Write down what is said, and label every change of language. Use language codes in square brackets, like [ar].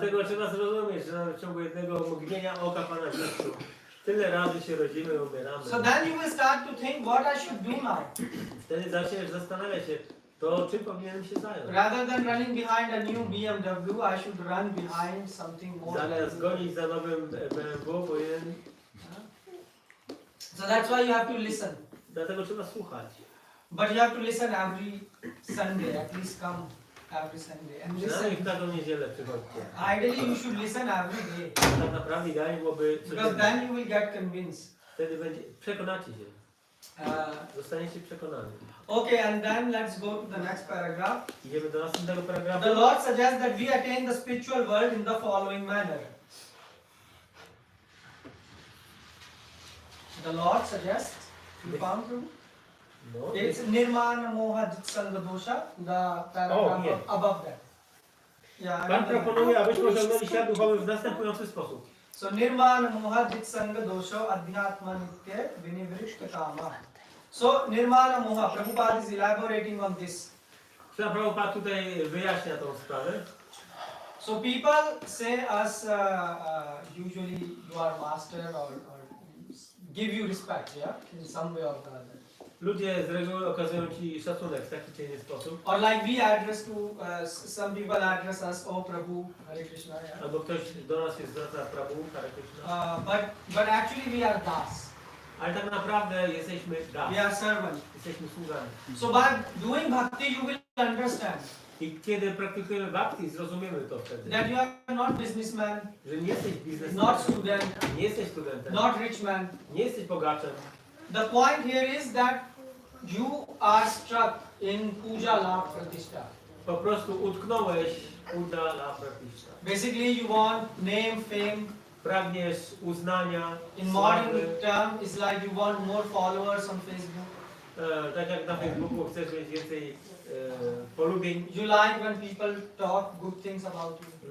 [pl] Dlatego trzeba zrozumieć, że nawet w ciągu jednego mgnienia oka Pana Wisznu tyle razy się rodzimy, umieramy. [en] So then you will start to think what I should do now. [pl] Wtedy zaczniesz zastanawiać się, to czym powinienem się zająć. [en] Rather than running behind a new BMW, I should run behind something more. [pl] Zamiast gonić za nowym BMW, powinien... [en] So that's why you have to listen. [pl] Dlatego trzeba słuchać. [en] But you have to listen every Sunday, at least come every Sunday and [pl] Przynajmniej w [en] listen. [pl] każdą niedzielę przychodźcie. [en] Ideally, you should listen every day [pl] Tak naprawdę idealnie byłoby [en] because [pl] codziennie. [en] then you will get convinced. [pl] Wtedy przekonacie się. Zostaniecie przekonani. [en] Okay, and then let's go to the next paragraph. [pl] Idziemy do następnego paragrafu. [en] The Lord suggests that we attain the spiritual world in the following manner. The Lord suggests, you found Prabhu? No, It's Nirmana Moha Jitsanga Dosha, the paragraph here. above that. Yeah, [pl] Pan proponuje, abyśmy osiągnęli świat duchowy w następujący sposób. [en] So Nirmana Moha Jitsanga Dosha Adhyatma Nitya Vinivritta Kama. So Nirmana Moha, Prabhupada is elaborating on this. [pl] Prabhupada tutaj wyjaśnia tą sprawę. [en] So people say us usually you are master or give you respect, yeah, in some way or the other. [pl] Ludzie z reguły okazują Ci szacunek w taki czy inny sposób. [en] Or like we address to some people address us, oh Prabhu, Hare Krishna, yeah. [pl] Albo ktoś do nas się zwraca Prabhu, Hare Krishna. [en] But actually we are das. [pl] Ale tak naprawdę jesteśmy das. [en] We are servant. [pl] Jesteśmy sługami. [en] So by doing bhakti you will understand [pl] I kiedy praktykujemy bhakti, zrozumiemy to wtedy. [en] that you are not businessman, [pl] Że nie jesteś biznesmenem, [en] not student, [pl] nie jesteś studentem, [en] not rich man. [pl] nie jesteś bogaczem. [en] The point here is that you are struck in puja la pratishtha. [pl] Po prostu utknąłeś uda la pratishtha. [en] Basically you want name, fame. [pl] Pragniesz uznania, [en] In modern [pl] sławy. [en] term, it's like you want more followers on Facebook. [pl] Tak jak na Facebooku chcesz mieć więcej polubień. [en] You like when people talk good things about you.